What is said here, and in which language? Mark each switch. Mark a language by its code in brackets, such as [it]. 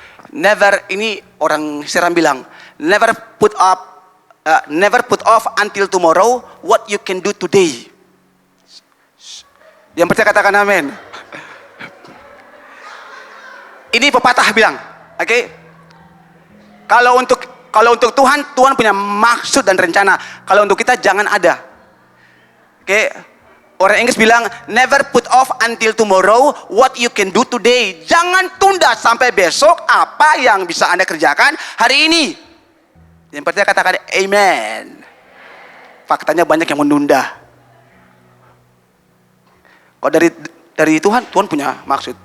[en] Never, [id] ini orang Seram bilang, [en] never put off until tomorrow what you can do today. [id] Yang percaya katakan amin. Ini pepatah bilang, oke? Kalau untuk Tuhan punya maksud dan rencana. Kalau untuk kita jangan ada. Oke? Orang Inggris bilang, [en] never put off until tomorrow what you can do today. [id] Jangan tunda sampai besok apa yang bisa Anda kerjakan hari ini. Yang percaya katakan amen. Faktanya banyak yang menunda. Kalau dari Tuhan punya maksud.